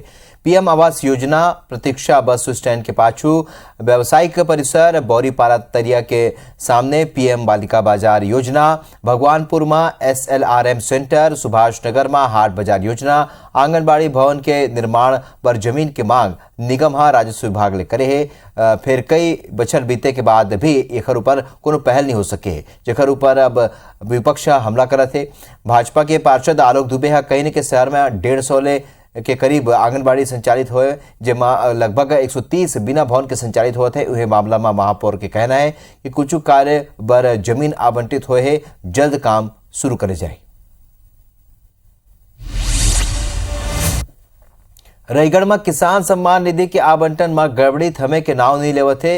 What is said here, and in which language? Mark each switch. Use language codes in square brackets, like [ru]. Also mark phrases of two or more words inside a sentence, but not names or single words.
[hne] पीएम आवास योजना प्रतीक्षा बस स्टैंड के पाछू व्यावसायिक परिसर बौरीपारा तरिया के सामने पीएम बालिका बाजार योजना, भगवानपुर में SLRM सेंटर, सुभाष नगर में हाट बाजार योजना, आंगनबाड़ी भवन के निर्माण पर जमीन की मांग निगम राजस्व विभाग ले करे है। फिर कई बछर बीते के बाद भी एकर ऊपर कोनो पहल नहीं हो सके, जेकर ऊपर अब विपक्ष हमला करत है। भाजपा के पार्षद आलोक दुबे कहीं के शहर में 150 के करीब आंगनबाड़ी संचालित हुए, जेमा लगभग 130 बिना भवन के संचालित हुए थे। वह मामला में महापौर के कहना है कि कुछ कार्य पर जमीन आवंटित हुए है, जल्द काम शुरू करे जाए। रायगढ़ में किसान सम्मान निधि के आवंटन में गड़बड़ी थमे के नाव नहीं लेवत है।